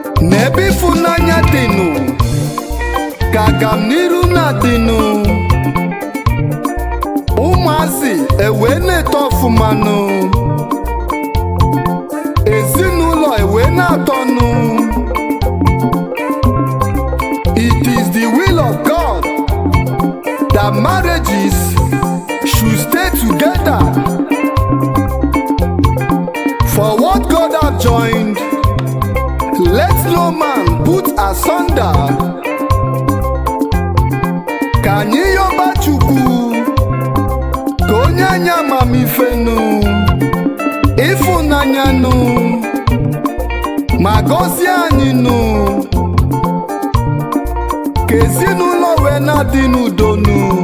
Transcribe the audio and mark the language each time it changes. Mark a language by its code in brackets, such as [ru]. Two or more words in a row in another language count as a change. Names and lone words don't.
[ig] N'ebe ịfụnanya dịnụ, ka agamniru na-adịnụ. Ụmụazị e wee na-eto ọfụma nụ. Ezinụlọ e wee na-atọ nụ. [en] It is the will of God that marriages should stay together. For what God have joined, let no man put asunder. [ig] Ka anyị yọba Chukwu, ka onye anyị amamife nụ, ịfụnanya nụ, ma gọzie anyị nụ, ka ezinụlọ wee na-adị n'udo nụ.